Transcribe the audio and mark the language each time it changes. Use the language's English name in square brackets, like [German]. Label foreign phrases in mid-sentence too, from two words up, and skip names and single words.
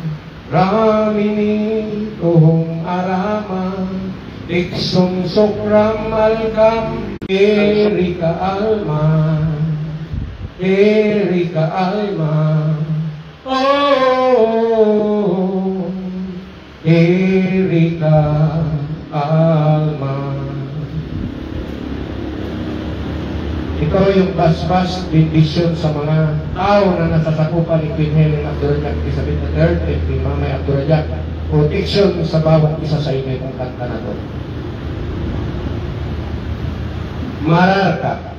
[Filipino] Ramini tohong arama, iksong sokram alkam, Erika alma, Erika alma, oh, Erika alma. Ito yung basbas bendisyon sa mga tao na nasasakupan ni Queen Helen Abdurrahman Elizabeth III at ni Mamay Abdurrahman. Protection sa bawat isa sa inyo kung kanta na ito. Mararka.